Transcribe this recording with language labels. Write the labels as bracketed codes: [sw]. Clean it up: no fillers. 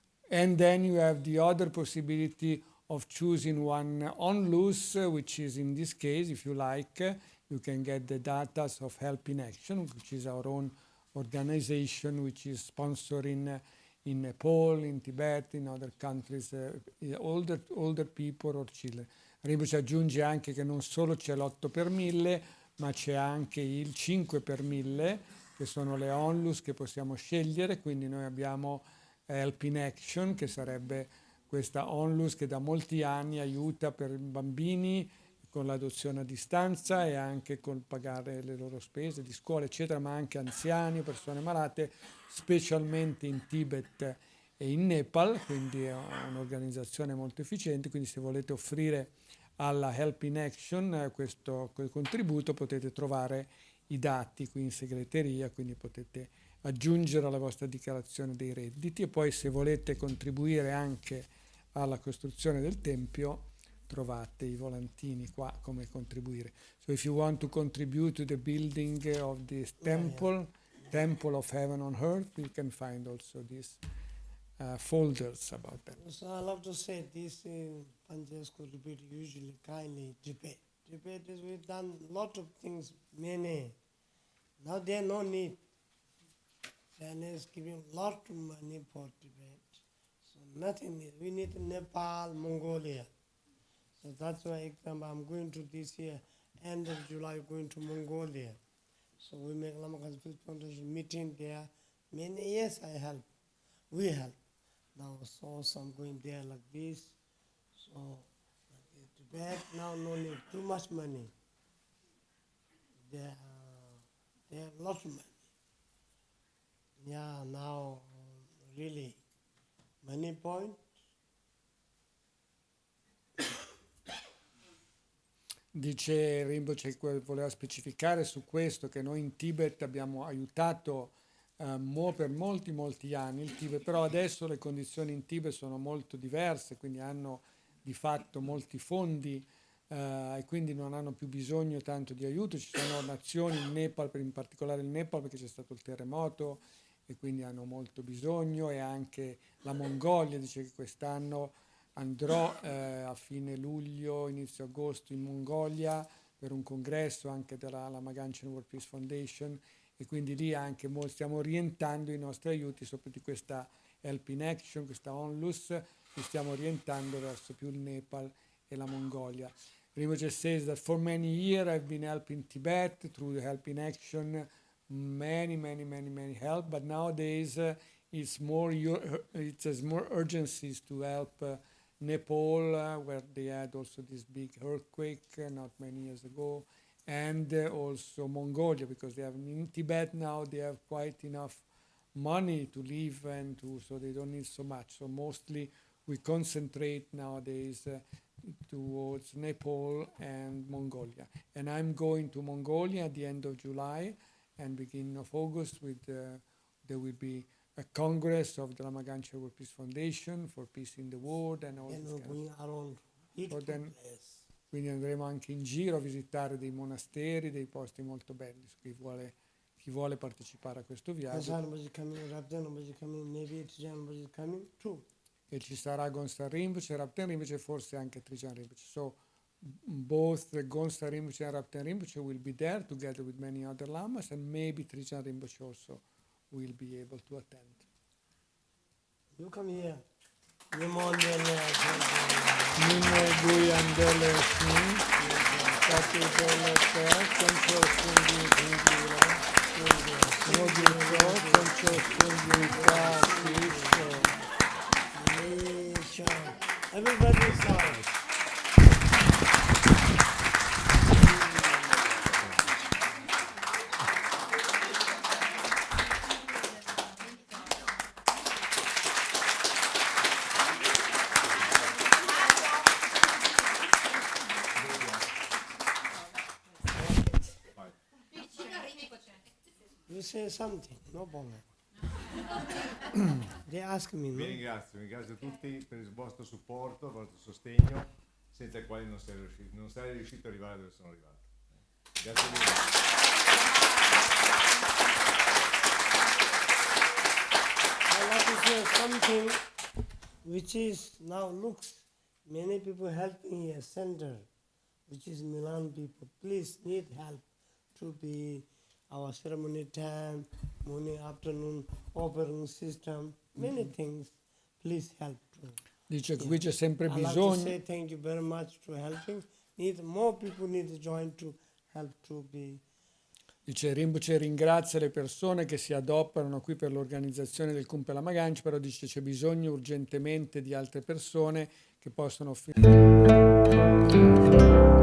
[en] And then you have the other possibility of choosing one onlus, which is in this case, if you like, you can get the data of Help in Action, which is our own organization, which is sponsoring in Nepal, in Tibet, in other countries, older people or children. [it] Rinpoche aggiunge anche che non solo c'è l'8 per 1000, ma c'è anche il 5 per 1000, che sono le onlus che possiamo scegliere, quindi noi abbiamo Help in Action, che sarebbe questa onlus che da molti anni aiuta per bambini con l'adozione a distanza e anche col pagare le loro spese di scuola, eccetera, ma anche anziani, persone malate, specialmente in Tibet e in Nepal, quindi è un'organizzazione molto efficiente. Quindi se volete offrire alla Help in Action questo contributo potete trovare i dati qui in segreteria, quindi potete aggiungere alla vostra dichiarazione dei redditi, e poi se volete contribuire anche alla costruzione del tempio trovate i volantini qua come contribuire. [en] So if you want to contribute to the building of this temple, Temple of Heaven on Earth, you can find also these folders about that. So I love to say this Francesco repeat usually kindly debate. Debate is we've done lot of things, many. Now there no need. China is giving lot of money for Tibet. So nothing is. We need Nepal, Mongolia. So that's why example, I'm going to this year, end of July, going to Mongolia. So we make Lama Gangchen Rinpoche meeting there. Many years I help. We help. now saw some going there like this. So Tibet now no need too much money. They have lots of money. Yeah, now really money point. [it] Dice Rinpoche che voleva specificare su questo che noi in Tibet abbiamo aiutato per molti anni il Tibet, però adesso le condizioni in Tibet sono molto diverse, quindi hanno di fatto molti fondi e quindi non hanno più bisogno tanto di aiuto. Ci sono nazioni, il Nepal, in particolare il Nepal perché c'è stato il terremoto e quindi hanno molto bisogno, e anche la Mongolia dice che quest'anno andrò a fine luglio, inizio agosto in Mongolia per un congresso anche della Lama Gangchen Rinpoche Foundation, e quindi lì anche stiamo orientando i nostri aiuti sopra di questa Help in Action, questa onlus, li stiamo orientando verso più il Nepal e la Mongolia. [en] Rinpoche says that for many years I've been helping Tibet through the Help in Action, many help, but nowadays it has more urgencies to help Nepal, where they had also this big earthquake not many years ago, and also Mongolia, because they have in Tibet now they have quite enough money to live so they don't need so much. So mostly we concentrate nowadays towards Nepal and Mongolia. And I'm going to Mongolia at the end of July and beginning of August there will be a congress of the Lama Gangchen Rinpoche Foundation for Peace in the World and all Then this we're kind of going around beautiful then- place. [it] Quindi andremo anche in giro a visitare dei monasteri, dei posti molto belli. Chi vuole partecipare a questo viaggio. [en] Hasan was coming, Rabdan was coming, maybe Tijan was coming too. [it] E ci sarà Gonsa Rinpoche, Rapten Rinpoche e forse anche Trijan Rinpoche. [en] So both Gonsa Rinpoche and Rapten Rinpoche will be there together with many other lamas, and maybe Trijan Rinpoche also will be able to attend. You come here. Nimondele, Mine Guyan Dele Shin, Tati Dele Ter, Concho Sunghi Dhindila, Nodito, Concho Sunghi Kisho. everybody sounds. You say something, no problem. They ask me, [it] Vi no? ringrazio tutti per il vostro supporto, il vostro sostegno, senza il quale non sarei riuscito ad arrivare dove sono arrivato. Grazie mille. [en] I like to say something which is now looks many people helping here center, which is Milan people. Please need help to be our ceremony time, morning, afternoon, operating system, many things. Please help too. [it] Dice che qui c'è sempre [en] I like to [it] bisogno. [en] say thank you very much to helping. More people need to join to help to be. [it] Dice Rinpoche ringrazia le persone che si adoperano qui per l'organizzazione del Kunpen Lama Gangchen, però dice c'è bisogno urgentemente di altre persone che possono offrire.